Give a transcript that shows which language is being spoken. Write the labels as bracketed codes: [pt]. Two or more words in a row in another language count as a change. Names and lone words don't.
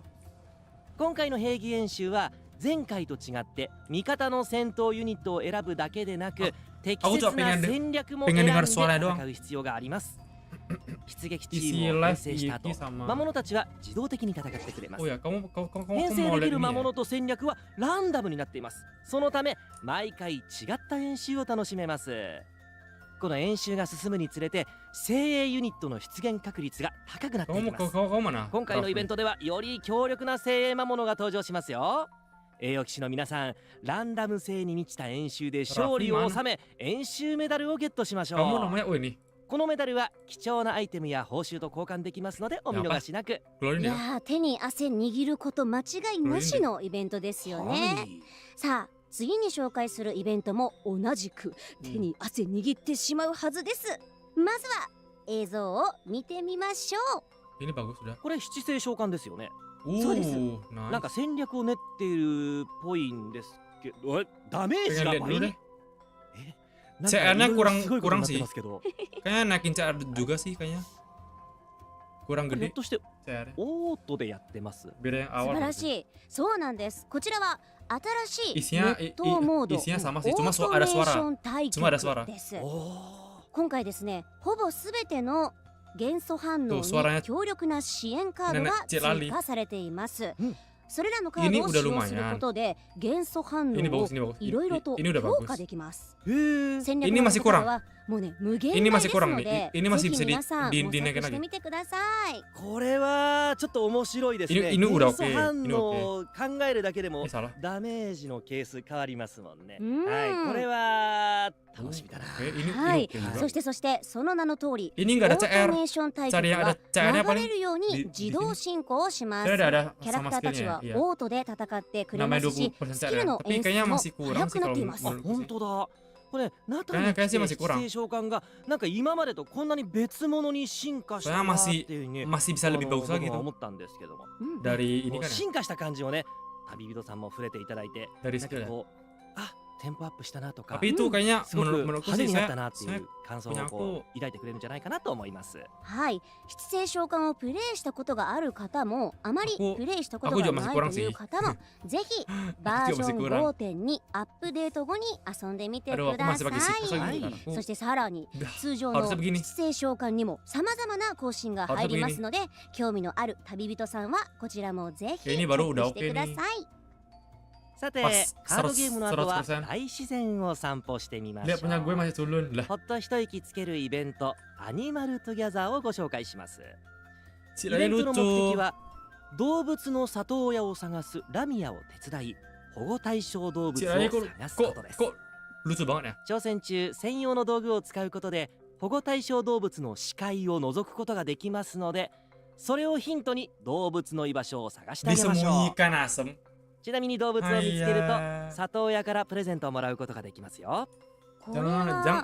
[ja] 今回の兵技演習は前回と違って味方の戦闘ユニットを選ぶだけでなく適切な戦略も選んで戦う必要があります。出撃チームを編成した後、魔物たちは自動的に戦ってくれます。 [id] Oh ya, kamu [ja] 編 [id] mau [ja] 成で [id] lihat [ja] きる [id] ini [ja] 魔 [id] ya? [ja] 物と戦略はランダムになっています。そのため毎回違った演習を楽しめます。この演習が進むにつれて精鋭ユニットの出現確率が高くなっていきます。 [id] Kamu mana? [ja] 今回のイベントではより強力な精鋭魔物が登場しますよ。栄誉騎士の皆さん、ランダム性に満ちた演習で勝利を収め演習メダルをゲットしましょ [id] Kamu [ja] う。 [id] namanya ini. [ja] このメダルは貴重なアイテムや報酬と交換できますのでお見逃しなく。 [id] Keluarin [ja] い [id] ya. [ja] やー、手に汗握ること間違いなしのイベントですよね。はい、さあ次に紹介するイベントも同じく手に汗握ってしまうはずです。まずは映像を見てみましょう。 [id] Ini bagus sudah. [ja] これ七星召喚ですよね。そうです。 Nice. なんか戦略を練っているっぽいんですけど、ダメージが [id] Pengen lihat [ja] 倍 [id] dulu [ja] に [id] deh. CR-nya kurang [ja] すごいことになっ [id] sih. [ja] てますけど。 [id] Kayaknya naikin CR juga sih kayaknya. kurang [ja] ひょっ [id] gede [ja] として [id] CR [ja] オートでやってます。 [id] beda yang [ja] 素 [id] awal [ja] 晴ら [id] berarti. [ja] しい。そうなんです。こちらは新しい [id] Isinya [ja] ネットモード、 [id] isinya sama sih, [ja] オ [id] cuma [ja] ート [id] ada [ja] メーシ [id] suara. [ja] ョン対 [id] Cuma ada suara. [ja] 局です。お今回ですね、ほぼすべての元素反応 [id] suaranya [ja] に強力な支援カードが [id] Cik Lali [ja] 追加されていますうん。それらのカードを使用することで元素反応 [id] Ini [ja] を [id] bagus, ini bagus. [ja] いろいろと [id] Ini udah [ja] 強 [id] bagus. [ja] 化できます。へえ。戦略 [id] Ini [ja] の [id] masih [ja] 力 [id] kurang. [ja] はもうね無限 [id] Ini [ja] 大 [id] masih [ja] です [id] kurang [ja] の [id] nih. [ja] で、 [id] Ini masih [ja] ぜ [id] bisa [ja] ひ皆さん [id] di [ja] 模 [id] dinaikin [ja] 索して [id] lagi. [ja] みてください。これはちょっと面白いですね。 [id] Ini udah [ja] 元素 [id] oke. [ja] 反 [id] Ini [ja] 応 [id] oke. [ja] を考えるだけでも [id] Ini salah. [ja] ダメージのケース変わりますもんね。うんはい、これは楽しみだな。 [id] Ini [ja] はい [id] ini oke juga. [ja] そしてその名の通り [id] Ini [ja] オ [id] nggak [ja] ー [id] ada [ja] ト [id] CR. [ja] メーション対 [id] Cari [ja] 局 [id] yang [ja] は [id] ada CR-nya [ja] 流れるように [id] di [ja] 自動進行します。 [id] Saya ada [ja] キャラク [id] sama [ja] ターたち [id] skillnya [ja] は [id] ya. [ja] オートで戦ってくれま [id] Namanya [ja] すし、 [id] 20% [ja] スキ [id] CR [ja] ル [id] ya. [ja] の [id] Tapi [ja] 演出 [id] kayaknya [ja] も [id] masih [ja] 速 [id] kurang [ja] く [id] sih [ja] なっ [id] kalau [ja] ています。あ、 [id] menurutku [ja] 本 [id] sih. [ja] 当だ。これナタ [id] Kayaknya [ja] の [id] kayaknya [ja] 規 [id] masih [ja] 制 [id] kurang. [ja] 規制召喚がなんか今までとこんなに別物に進化したなっていうふうに [id] Masih bisa lebih bagus [ja] 僕 [id] lagi [ja] は [id] tuh [ja] 思ったんですけども、 [id] dari [ja] こ [id] ini [ja] う [id] kan ya. [ja] 進化した感じをね、旅人さんも触れていただいて、 [id] Dari [ja] なん [id] skill [ja] か [id] ya. [ja] こう、あ、テンポアップしたなとか、 [id] Tapi itu kayaknya [ja] すごく [id] menurutku [ja] 派手 [id] sih [ja] になった [id] saya [ja] なってい [id] saya [ja] う感想を [id] punya [ja] こ [id] aku [ja] う抱いてくれるんじゃないかなと思います。はい、七星召喚をプレイしたことがある方もあまりプレイしたことが [id] aku juga [ja] な [id] masih [ja] い [id] kurang [ja] という [id] sih. [ja] 方もぜひバージョン5.2アップデート後に遊んでみて [id] Aduh, [ja] く [id] aku [ja] だ [id] masih [ja] さ [id] pakai sih. [ja] い。 [id] Kan aku [ja] そしてさらに [id] udah [ja] 通常の [id] harusnya begini. [ja] 七星召喚にもさまざまな更新が入りますので、興味のある旅人さんはこちらもぜひチェ [id] ini [ja] ッ [id] baru [ja] ク [id] udah [ja] してく [id] oke [ja] だ [id] nih. [ja] さい。さて、 [id] Pas [ja] カードゲームの後は [id] 100% [ja] 大自然を散歩してみましょ [id] Lihat punya gue [ja] う。 [id] masih culun lah. [ja] ほっと一息つけるイベント、アニマルトゥギャザーをご紹介します。 [id] Si [ja] イベ [id] Lali [ja] ントの目 [id] lucu. [ja] 的は動物の里親を探すラミアを手伝い、保護対象動物 [id] Si [ja] を [id] Lali [ja] 探すこ [id] kok [ja] とです。 [id] kok lucu banget ya. [ja] 挑戦中、専用の道具を使うことで保護対象動物の視界を覗くことができますので、それをヒントに動物の居場所を探してあげましょう。 [id] Disembunyikan asem. [ja] ちなみに動物を見つけるとあいやー里親からプレゼントをもらうことができますよ。これは